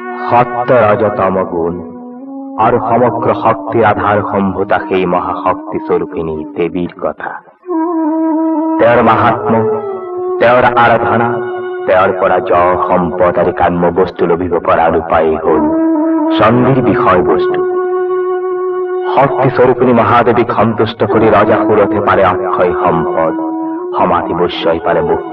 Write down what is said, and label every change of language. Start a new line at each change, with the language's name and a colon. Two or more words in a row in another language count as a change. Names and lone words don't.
Bangla: সত্য রজতম গুণ আর সমগ্র শক্তির আধার সম্ভূতা সেই মহাশক্তি স্বরূপিণী দেবীর কথা।
Assamese: তেওঁৰ মাহাত্ম্য, তেওঁৰ আৰাধনা, তেওঁৰ পৰা জয় সম্পদ আৰু কাম্য বস্তু লভিব পৰাৰ উপায় হল চণ্ডীৰ বিষয়বস্তু। শক্তি স্বৰূপিণী মহাদেৱীক সন্তুষ্ট কৰি ৰজাসুৰথে পাৰে অক্ষয় সম্পদ, সমাধি বৈশ্যই পাৰে মুখ্য।